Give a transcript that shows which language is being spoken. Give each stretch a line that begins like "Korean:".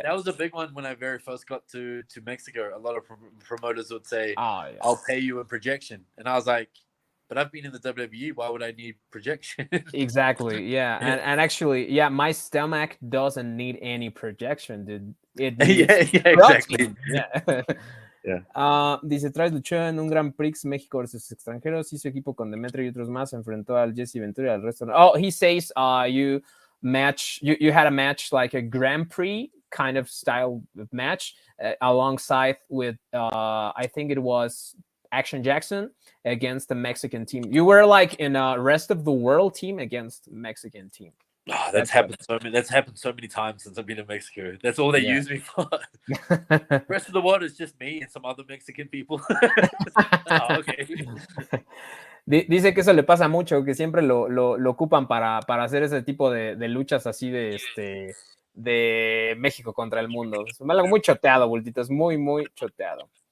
English: That was a big one when I very first got to Mexico. A lot of promoters would say, Oh, yeah. "I'll pay you in projection," and I was like, "But I've been in the WWE. Why would I need projection?" Exactly. Yeah. And actually, yeah, my stomach doesn't need any projection, dude. It needs exactly. Yeah. Yeah.
Spanish: Dice, Travis luchó en un Grand Prix México versus extranjeros, hizo equipo con Demetrio y otros más, enfrentó al Jesse Ventura y al resto.
English: Oh, he says you had a match like a Grand Prix kind of style match alongside with I think it was Action Jackson against the Mexican team. You were like in a rest of the world team against Mexican team. Oh, that's happened so many times since I've been in Mexico. That's all they use me for. The rest of the world is just me and some other Mexican people. Oh, okay.
Spanish: Dice que eso le pasa mucho, que siempre lo ocupan para hacer ese tipo de luchas así de México contra el mundo. Es algo muy choteado, Bultito, es muy choteado.